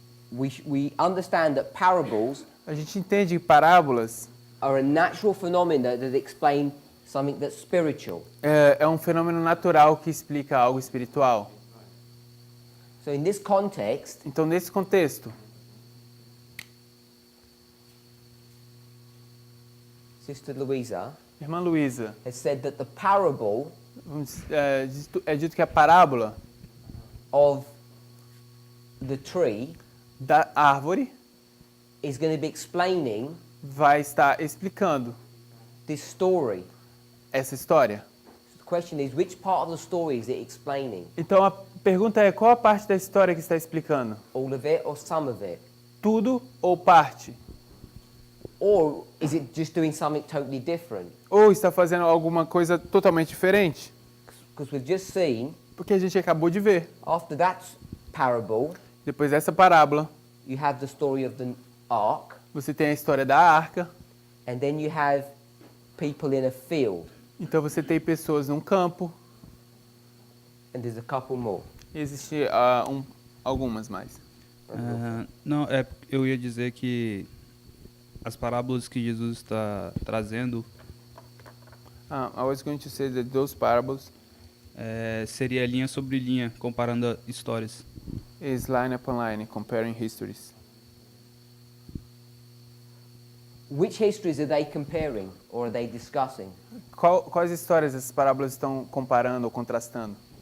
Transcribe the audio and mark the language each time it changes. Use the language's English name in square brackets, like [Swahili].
[English] We understand that parables [Portuguese] A gente entende que parábolas [English] are a natural phenomena that explain something that's spiritual. [Portuguese] é um fenômeno natural que explica algo espiritual. [English] So in this context, [Portuguese] Então, nesse contexto, [English] Sister Louisa [Portuguese] irmã Luísa, [English] has said that the parable [Portuguese] é dito que a parábola [English] of the tree [Portuguese] da árvore [English] is going to be explaining [Portuguese] vai estar explicando [English] this story. [Portuguese] essa história. [English] So the question is, which part of the story is it explaining? [Portuguese] Então, a pergunta é, qual a parte da história que está explicando? [English] All of it or some of it? [Portuguese] Tudo ou parte? [English] Or is it just doing something totally different? [Portuguese] Ou está fazendo alguma coisa totalmente diferente? [English] Because we've just seen, [Portuguese] Porque a gente acabou de ver. [English] after that parable, [Portuguese] Depois dessa parábola, [English] you have the story of the ark, [Portuguese] você tem a história da arca. [English] and then you have people in a field, [Portuguese] Então você tem pessoas num campo. [English] and there's a couple more. [Portuguese] E existe algumas mais. Não, eu ia dizer que as parábolas que Jesus está trazendo [English] I was going to say that those parables [Portuguese] seria linha sobre linha, comparando histórias. [English] is line upon line, comparing histories. Which histories are they comparing or are they discussing? [Portuguese] Quais histórias essas parábolas estão comparando ou contrastando?